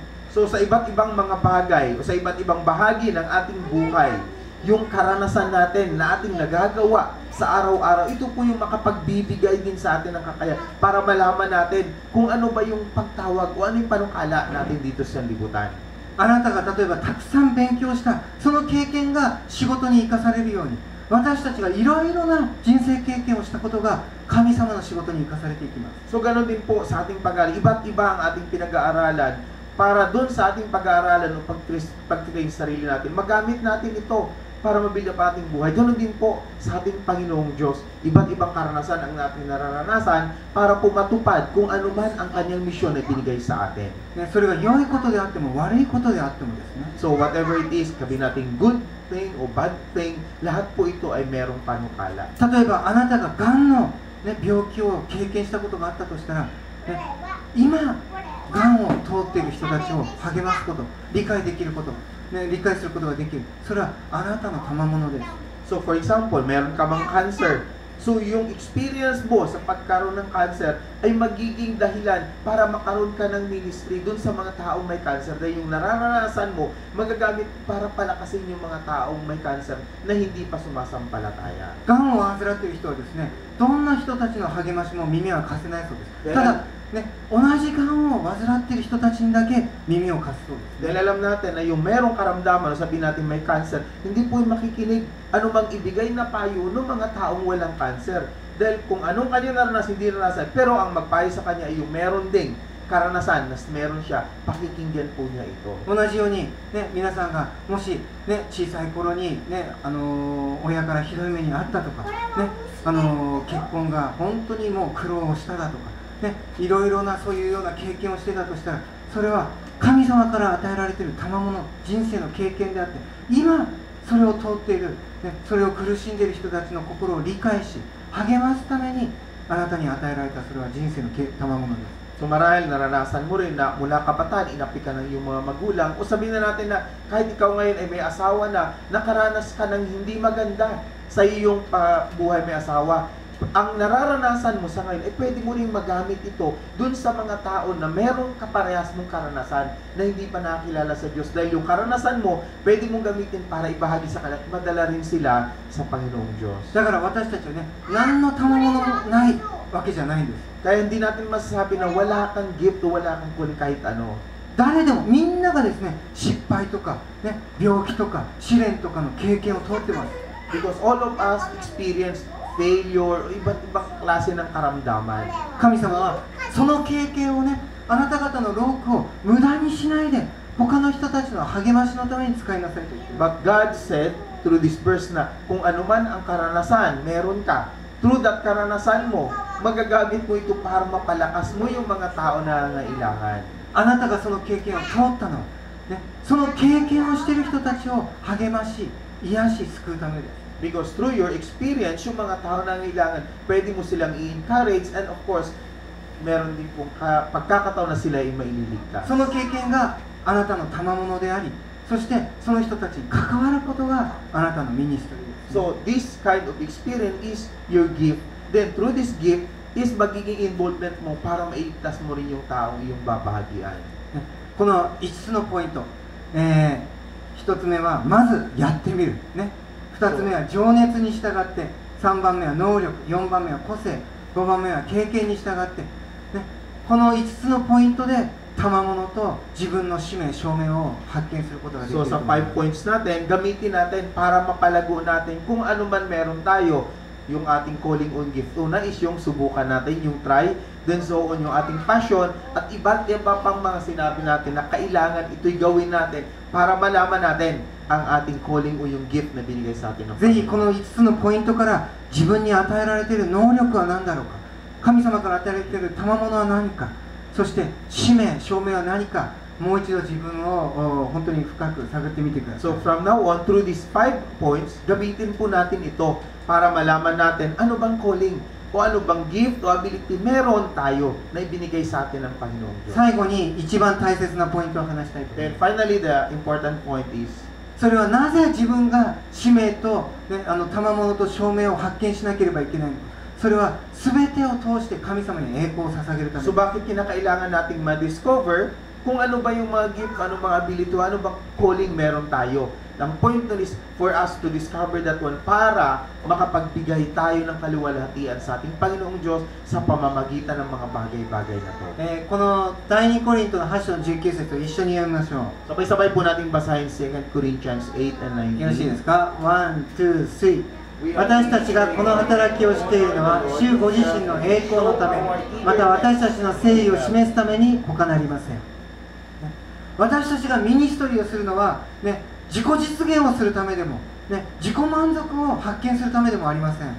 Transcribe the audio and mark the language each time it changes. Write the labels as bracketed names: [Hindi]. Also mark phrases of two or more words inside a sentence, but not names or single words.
[Filipino] So sa iba't ibang mga bagay o sa iba't ibang bahagi ng ating buhay, yung karanasan natin na ating nagagawa sa araw-araw, ito po yung makapagbibigay din sa atin ng kakayahan para malaman natin kung ano ba yung pagtawag o ano yung panukala natin dito sa libutan. [Japanese] あなたが例えばたくさん勉強したその経験が仕事に生かされるように、私たちがいろいろな人生経験をしたことが神様の仕事に生かされていきます。 [Filipino] So ganun din po sa ating pag-aaral, iba't iba ang ating pinag-aaralan para doon sa ating pag-aaralan o pag-train sa sarili natin, magamit natin ito para mabilya pa ating buhay. Ganun din po sa ating Panginoong Diyos. Iba't ibang karanasan ang natin nararanasan para po matupad kung ano man ang kanyang misyon na binigay sa atin. [Japanese] ね、それが良いことであっても悪いことであってもですね、 [English] So whatever it is, [Filipino] sabihin natin [English] good thing [Filipino] o [English] bad thing, [Filipino] lahat po ito ay merong panukala. [Japanese] 例えばあなたががんの、ね、病気を経験したことがあったとしたら、 今がんを通っている人たちを励ますこと、理解できること、理解することができる、それはあなたの賜物です。 [English] So for example, [Filipino] meron ka mang cancer. So yung experience mo sa pagkaroon ng cancer ay magiging dahilan para makaroon ka ng ministry dun sa mga taong may cancer. Dahil yung nararanasan mo, magagamit para palakasin yung mga taong may cancer na hindi pa sumasampalataya. [Japanese] がんを患っている人はですね、どんな人たちの励ましも耳は貸せないそうです。ただ、同じがんを患っている人たちにだけ耳を貸すそうです。 [Filipino] Dahil alam natin na yung merong karamdaman, sabihin natin may cancer, hindi po yung makikinig ano mang ibigay na payo ng mga taong walang cancer. Dahil kung anong kanya naranasan, hindi naranasan, pero ang magpayo sa kanya ay yung meron ding karanasan, na meron siya, pakikinggan po niya ito. [Japanese] 同じように、皆さんがもし、小さい頃に、親からひどい目にあったとか、結婚が本当にもう苦労をしただとか、いろいろなそういうような経験をしてたとしたら、それは神様から与えられている賜物、人生の経験であって、今それを通っている、それを苦しんでいる人たちの心を理解し励ますためにあなたに与えられたそれは人生の賜物です。 [Filipino] So marahil naranasan mo rin na mula kabataan, inapi ka ng iyong mga magulang, o sabihin na natin na kahit ikaw ngayon ay may asawa na, nakaranas ka ng hindi maganda sa iyong buhay may asawa. Ang nararanasan mo sa ngayon, ay pwede mo rin magamit ito dun sa mga tao na merong kaparehas mong karanasan na hindi pa nakakilala sa Diyos. Dahil yung karanasan mo, pwede mong gamitin para ibahagi sa kanila at madala rin sila sa Panginoong Diyos. [Japanese] だから私たちはね、何の賜物もないわけじゃないんです。 [Filipino] Kaya hindi natin masasabi na wala kang gift o wala kang kunin kahit ano. [Japanese] 誰でもみんながですね、失敗とか、病気とか試練とかの経験を通ってます。 [English] Because all of us experience failure, [Filipino] iba't ibang klase ng karamdaman. [Japanese] 神様はその経験をね、あなた方の労苦を無駄にしないで他の人たちの励ましのために使いなさいと言っています。 [English] But God said through this verse [Filipino] na kung ano man ang karanasan, meron ka. [English] Through that [Filipino] karanasan mo, magagamit mo ito para mapalakas mo yung mga tao na nangailangan. [Japanese] あなたがその経験を通ったのは、その経験をしている人たちを励まし、癒し、救うためです。 [English] Because through your experience, [Filipino] yung mga tao na nangailangan, pwede mo silang i-encourage, [English] and of course, [Filipino] meron din pong pagkakataon na sila ay maililigtas. [Japanese] その経験があなたの賜物であり、そしてその人たちに関わることがあなたのミニストリーです。 [English] So this kind of experience is your gift. Then through this gift is [Filipino] magiging involvement mo para mailigtas mo rin yung taong iyong babahagian. [Japanese] この5つのポイント、1つ目はまずやってみる、2つ目は情熱に従って、3番目は能力、4番目は個性、5番目は経験に従って、この5つのポイントで賜物と自分の使命、証明を発見することができる [Filipino] So [Japanese] と [Filipino] sa [Japanese] 思います。 [Filipino] 5 points natin, gamitin natin para mapalago natin kung ano man meron tayo. Yung ating [English] calling on gift. [Filipino] Una is yung subukan natin, yung try. [English] Then so on [Filipino] yung ating [English] passion. [Filipino] At iba't iba pang mga sinabi natin na kailangan ito'y gawin natin para malaman natin ang ating calling o yung gift na binigay sa atin ng [Japanese] ぜひこの5つのポイントから自分に与えられている能力は何だろうか、神様から与えられている賜物は何か、そして使命、証明は何か、もう一度自分を本当に深く探ってみてください。 [English] So from now on, through these 5 points, [Filipino] gamitin po natin ito para malaman natin ano bang calling o ano bang gift o ability meron tayo na ibinigay sa atin ng Panginoong Diyos. [Japanese] 最後に一番大切なポイントを話したいと思い [English] Then [Japanese] ます。 [English] finally, the important point is, [Japanese] それはなぜ自分が使命と、賜物と証明を発見しなければいけないのか。それは全てを通して神様に栄光を捧げるため [Filipino] so bakit kinakailangan nating ma-discover kung ano ba yung mga gift, ano mga ability, ano bang calling meron tayo. Ang point nun is [English] for us to discover that one [Filipino] para makapagbigay tayo ng kaluwalhatian sa ating Panginoong Diyos sa pamamagitan ng mga bagay-bagay na to. [Japanese] この第2コリントの8章の19節を一緒に読みましょう。 [Filipino] Sabay-sabay po natin basahin 2 Corinthians 8 and [Japanese] よろしいで [Filipino] 19. [Japanese] すか？ 1、2、3。私たちがこの働きをしているのは主ご自身の栄光のため、また私たちの誠意を示すために他なりません。私たちがミニストリーをするのは、自己実現をするためでも、自己満足を発見するためでもありません。